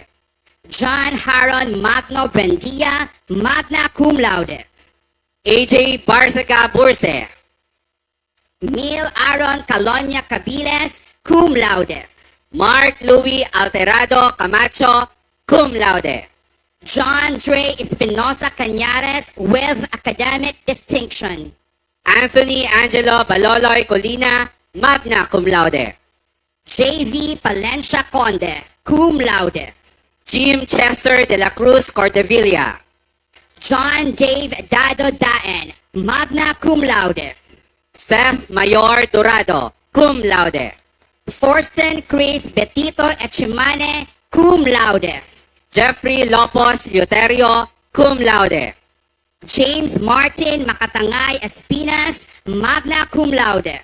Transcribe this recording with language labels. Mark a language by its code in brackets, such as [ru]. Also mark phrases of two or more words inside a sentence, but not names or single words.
[en] John Haron Magno Bendia, magna cum laude. AJ Barsaca Burse. Neil Aaron Calonia Cabiles, cum laude. Mark Louis Alterado Camacho, cum laude. John Dre Espinosa Cañares, with academic distinction. Anthony Angelo Baloloy Colina, magna cum laude. J.V. Palencia Conde, cum laude. Jim Chester de la Cruz Cordevilla. John Dave Dado Daen, magna cum laude. Seth Mayor Dorado, cum laude. Thorsten Chris Betito Echimane, cum laude. Jeffrey Lopos Luterio, cum laude. James Martin Makatangay Espinas, magna cum laude.